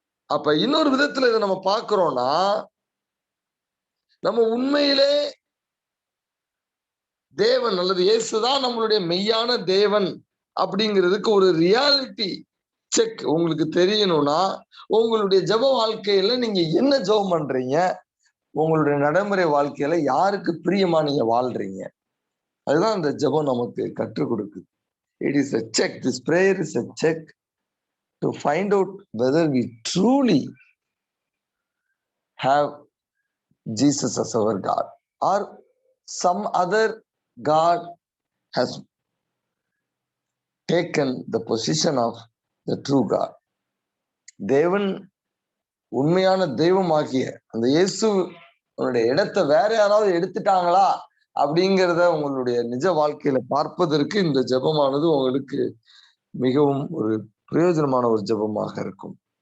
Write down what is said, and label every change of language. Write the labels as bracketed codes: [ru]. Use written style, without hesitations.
[ta] அப்ப இன்னொரு விதத்துல இதை நம்ம பார்க்கிறோம்னா, நம்ம உண்மையிலே தேவன் அல்லது இயேசுதான் நம்மளுடைய மெய்யான தேவன் அப்படிங்கிறதுக்கு ஒரு ரியாலிட்டி செக் உங்களுக்கு தெரியணும்னா, உங்களுடைய ஜெப வாழ்க்கையில நீங்க என்ன ஜெபம் பண்றீங்க, உங்களுடைய நடைமுறை வாழ்க்கையில யாருக்கு பிரியமா நீங்க வாழ்றீங்க, அதுதான் அந்த ஜெபம் நமக்கு கற்றுக் கொடுக்குது. [en] It is a check. This prayer is a check to find out whether we truly have Jesus as our God or some other God has taken the position of the true God. [ta] தேவன் உண்மையான தெய்வமாகிய அந்த இயேசு இடத்தை வேற யாராவது எடுத்துட்டாங்களா அப்படிங்கிறத உங்களுடைய நிஜ வாழ்க்கையில பார்ப்பதற்கு இந்த ஜெபமானது உங்களுக்கு மிகவும் ஒரு பிரயோஜனமான ஒரு ஜெபமாக இருக்கும்.